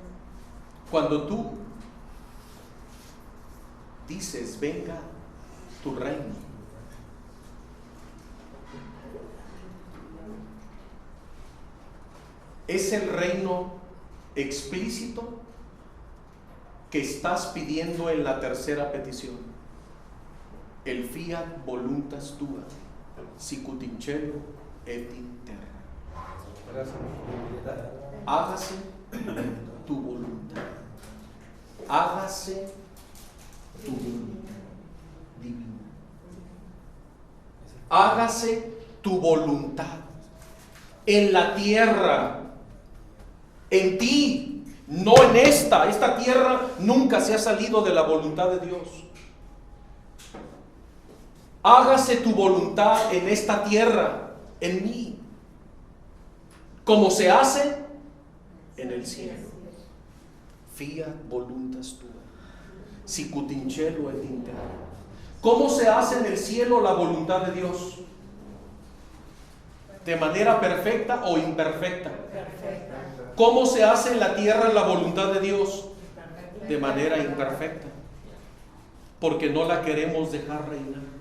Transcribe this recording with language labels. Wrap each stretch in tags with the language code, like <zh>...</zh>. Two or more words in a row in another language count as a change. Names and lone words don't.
<es>Cuando tú dices, venga tu reino, es el reino explícito que estás pidiendo en la tercera petición.</es> <la>El fiat voluntas tua, sicut in cielo et in terra.</la> <es>Hágase tu voluntad. Hágase tu voluntad divina. Hágase tu voluntad en la tierra, en ti, no en esta. Esta tierra nunca se ha salido de la voluntad de Dios. Hágase tu voluntad en esta tierra, en mí, como se hace en el cielo.</es> <la>Fiat voluntas tua, sicut in cielo et in terra.</la> <es>¿Cómo se hace en el cielo la voluntad de Dios? ¿De manera perfecta o imperfecta? Perfecta. ¿Cómo se hace en la tierra la voluntad de Dios? De manera imperfecta, porque no la queremos dejar reinar.</es>